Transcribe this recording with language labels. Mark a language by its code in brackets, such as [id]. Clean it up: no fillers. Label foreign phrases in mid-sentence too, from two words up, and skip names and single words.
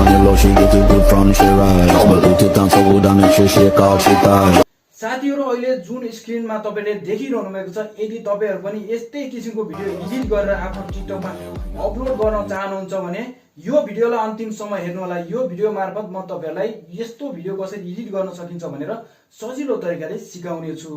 [en] flow, she get too good from she rise. But do to dance, so go down and she call, she die. [ne] साथीहरु अहिले जुन स्क्रिनमा तपाईले देखिरहनु भएको छ यदि तपाईहरु पनि यस्तै किसिमको भिडियो एडिट गरेर आफ्नो टिकटकमा अपलोड गर्न चाहनुहुन्छ भने यो भिडियोलाई अन्तिमसम्म हेर्नु होला। यो भिडियो मार्फत म तपाईहरुलाई यस्तो भिडियो कसरी एडिट गर्न सकिन्छ भनेर सजिलो तरिकाले सिकाउने छु।